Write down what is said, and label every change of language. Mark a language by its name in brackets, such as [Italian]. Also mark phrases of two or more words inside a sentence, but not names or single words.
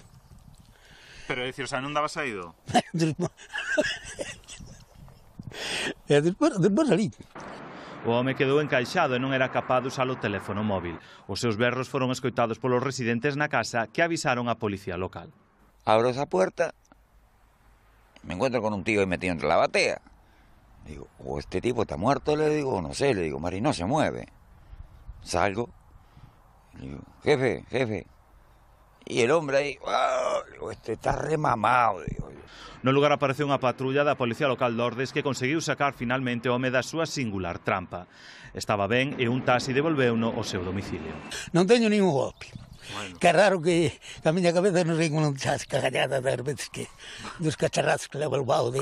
[Galician] Pero, é dicir, [Spanish] o sea, [Galician] non daba saído? E despois salí. O home quedou encaixado e non era capaz de usar o teléfono móvil. Os seus berros foron escoitados polos residentes na casa que avisaron á policía local. [Spanish] Abro esa puerta, me encuentro con un tío ahí metido entre la batea. Digo, o este tipo está muerto, le digo, no sé, le digo, Mari, no se mueve. Salgo, le digo, jefe. Y el hombre ahí, ¡oh! Digo, este está remamado, digo. [Galician] No lugar apareceu unha patrulla da Policía Local de Ordes que conseguiu sacar finalmente o home da súa singular trampa. Estaba ben e un taxi devolveuno ao seu domicilio. Non teño ningún golpe. Bueno. Que é raro que a miña cabeza non sei como non chasca gallada das veces que dos cacharrazos que leva o balde.